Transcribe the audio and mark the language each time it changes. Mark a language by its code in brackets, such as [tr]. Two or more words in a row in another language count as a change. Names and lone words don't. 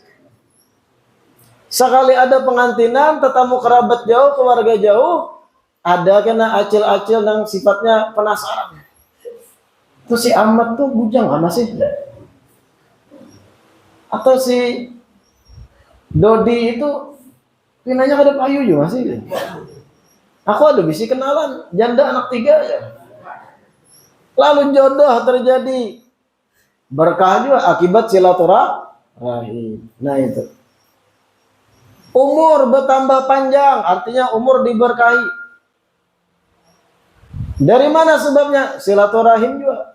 [bjn] Sekali ada pengantinan, tetamu kerabat jauh, keluarga jauh, ada kena acil-acil yang sifatnya penasaran. Itu si Ahmad tuh bujang mana sih? Atau si Dodi itu pinanya ada payu juga sih. Aku ada bisi kenalan, janda anak 3 ya. [id] Lalu jodoh terjadi. Berkah juga akibat silaturahim. Nah itu. Umur bertambah panjang, artinya umur diberkahi. Dari mana sebabnya? Silaturahim juga.